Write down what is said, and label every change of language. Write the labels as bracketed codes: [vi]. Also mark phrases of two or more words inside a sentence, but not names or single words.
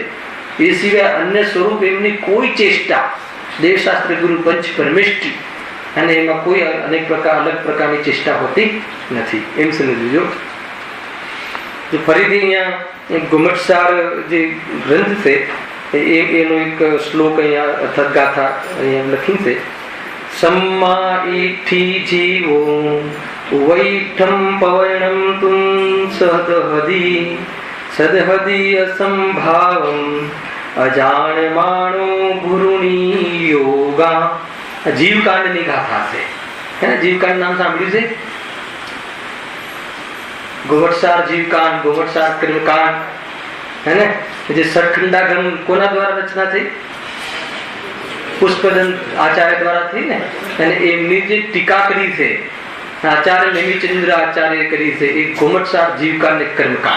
[gu] એ સિવાય અન્ય સ્વરૂપ એમની કોઈ ચેષ્ટા, દેવશાસ્ત્ર ગુરુ પંચ પરમેષ્ઠી, અને એમાં કોઈ અનેક પ્રકાર અલગ પ્રકારની ચેષ્ટા હોતી નથી. એમ સમજજો. તો ફરીથી અહીંયા ગુમટસાર જે ગ્રંથ છે એનો એક શ્લોક અહીંયા અથર્વ ગાથા અહીંયા લખી છે. [pra] सम्मा इठी जीवो वैठम पवर्णम तुम सदहदी असंभावम अजाणमाणो गुरुनी योगा. [gu] जीवकांडની ગાથા છે. હે ને? જીવકાંડ નામ સાંભળ્યું છે? ગોવટસાર જીવકાંડ, ગોવટસાર કર્મકાંડ, હે ને? જે સટખંડાગમ કોના દ્વારા રચના થઈ? પુષ્પદંત આચાર્ય દ્વારા થઈ ને. અને એમની જે ટીકા કરી છે આચાર્ય નેમિચંદ્ર આચાર્ય કરી છે એ ગોમટસાર જીવકાંડ ને કર્મકાંડ.